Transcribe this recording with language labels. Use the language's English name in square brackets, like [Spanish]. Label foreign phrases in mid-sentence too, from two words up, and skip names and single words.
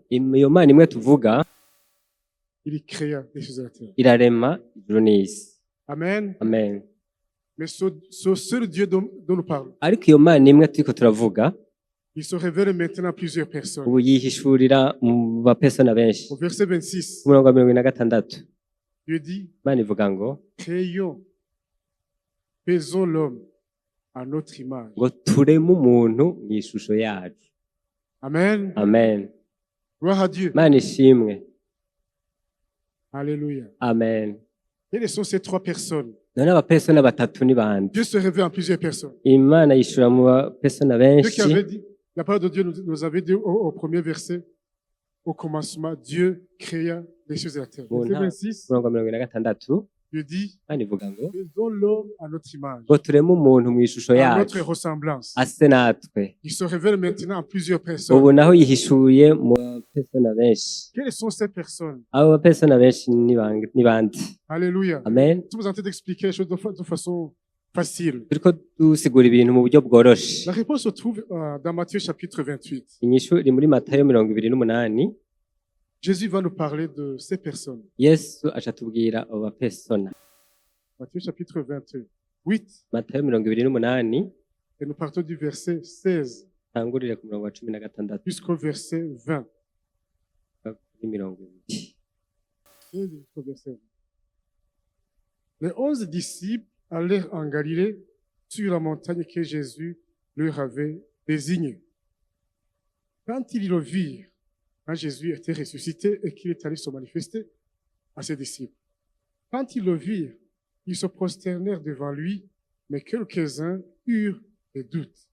[Rundi] Iyo Mana imwe tuvuga [French] il créa les cieux et la terre. [Rundi] irarema ijuru n'isi. Amen. Amen. [French] Mais ce seul Dieu dont nous parlons, [Rundi] Ariko iyo Mana imwe turiko turavuga [French] il se révèle maintenant à plusieurs personnes. [Rundi] ubu yihishurira mu bapesona benshi. [French] Au verset 26, [Rundi] Ku murongo wa 26 [French] Dieu dit, [Rundi] Imana ivuga ngo [French] faisons l'homme à notre image. [Rundi] ngo tureme umuntu mu ishusho yacu. Amen. Amen. [French] Gloire à Dieu. [Rundi] Imana ishimwe. Alléluia. Amen. [French] Quelles sont ces trois personnes? [Rundi] None abapesona batatu ni bande. [French] Dieu se révèle en plusieurs personnes. [Rundi] Imana yishura mu bapesona [French] Dieu qui [Rundi] benshi. [French] avait dit, la parole de Dieu nous avait dit au premier verset, au commencement, Dieu créa les cieux et la terre. Bon, Verset [Rundi] nta- [French] 26, [Rundi] umurongo wa 26 [French] Dieu dit, [Rundi] kandi ivuga ngo [French] faisons l'homme à notre image, [Rundi] ngo tureme umuntu mu ishusho [French] à notre [Rundi] yacu [French] ressemblance. [Rundi] ase natwe. [French] Il se révèle maintenant en plusieurs [Rundi] Ubu [French] personnes. [Rundi] naho yihishuye mu bapesona benshi. [French] Quelles sont ces personnes? [Rundi] Abo bapesona benshi ni bande? Alléluia. Amen. [French] Nous sommes en train d'expliquer les choses de façon facile. [Rundi] Turiko dusigura ibintu mu buryo bworoshe. [French] La réponse se trouve dans Matthieu chapitre 28. [Rundi] Inyishu iri muri Matayo 28. [French] Jésus va nous parler de ces personnes. [Rundi] Yesu aca atubwira abo bapesona. [French] Matthieu chapitre 28. [Rundi] Matayo 28 [French] Et nous partons du verset 16 [Rundi] tangurire ku murongo wa 16 [French] jusqu'au verset 20. [Rundi] kuri 20. [French] 16 jusqu'au verset 20. Les 11 disciples allèrent en Galilée sur la montagne que Jésus leur avait désignée. Quand ils le virent, quand Jésus était ressuscité et qu'il est allé se manifester à ses disciples, quand ils le virent, ils se prosternèrent devant lui, mais quelques-uns eurent des doutes.